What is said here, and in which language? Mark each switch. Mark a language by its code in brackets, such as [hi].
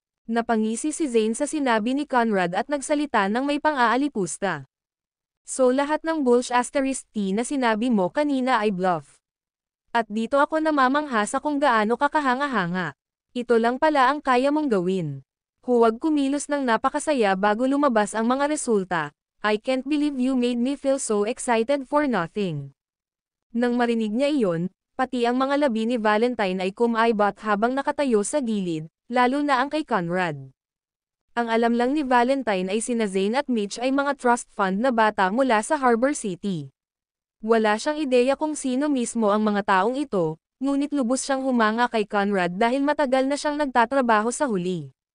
[tl] Napangisi si Zane sa sinabi ni Conrad at nagsalita ng may pang-aalipusta. So lahat ng bullsh*T na sinabi mo kanina ay bluff. At dito ako namamangha sa kung gaano kakahanga-hanga. Ito lang pala ang kaya mong gawin. Huwag kumilos ng napakasaya bago lumabas ang mga resulta. [en] I can't believe you made me feel so excited for nothing. [tl] Nang marinig niya iyon, pati ang mga labi ni Valentine ay kumaibot habang nakatayo sa gilid, lalo na ang kay Conrad. Ang alam lang ni Valentine ay sina Zane at Mitch ay mga trust fund na bata mula sa Harbor City. Wala siyang ideya kung sino mismo ang mga taong ito, ngunit lubos siyang humanga kay Conrad dahil matagal na siyang nagtatrabaho sa huli.